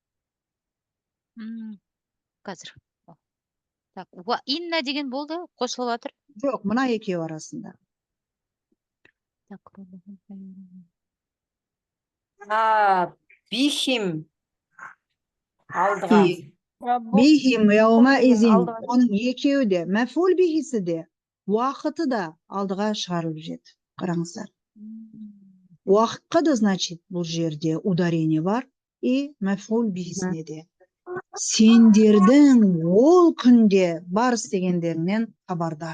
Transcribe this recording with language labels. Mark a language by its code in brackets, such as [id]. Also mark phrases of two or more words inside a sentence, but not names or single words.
[kk] Қазір. Так, инна деген болды, қосылып жатыр. Жоқ, мына екеуі арасында. Бихим алдыға. [ar] بهم يومئذ, [kk] оның екеуі де, мәфул бихисі де, уақыты да алдыға шығарылып жет. Қараңыздар. Уақытқа да, значит, бұл жерде ударение бар, и мәфул бихисіне де. Сендердің ол күнде бар істегендерінен хабардар.